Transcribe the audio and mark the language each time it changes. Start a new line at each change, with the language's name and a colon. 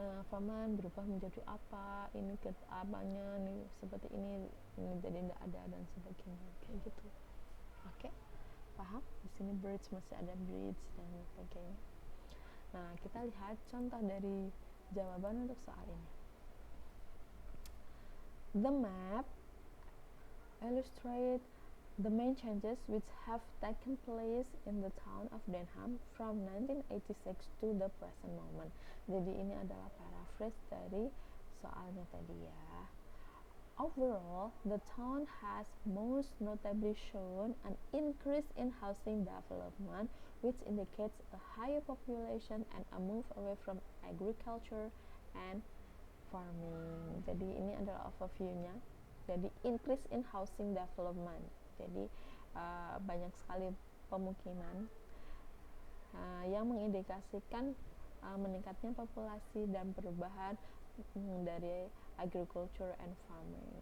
Indonesian: Farmland berubah menjadi apa, ini ke apanya nih, seperti ini jadi tidak ada dan sebagainya kayak gitu. Oke, paham? Di sini birds masih ada breeds dan sebagainya. Nah, kita lihat contoh dari jawaban untuk soal ini.
English: The map illustrates the main changes which have taken place in the town of Denham from 1986 to the present moment.
Indonesian: Jadi ini adalah paraphrase dari soalnya tadi ya.
English: Overall, the town has most notably shown an increase in housing development, which indicates a higher population and a move away from agriculture and farming.
Indonesian: Jadi ini adalah overview-nya. Jadi
English: increase in housing development.
Indonesian: Jadi banyak sekali pemukiman yang mengindikasikan meningkatnya populasi dan perubahan dari
English: agriculture and farming.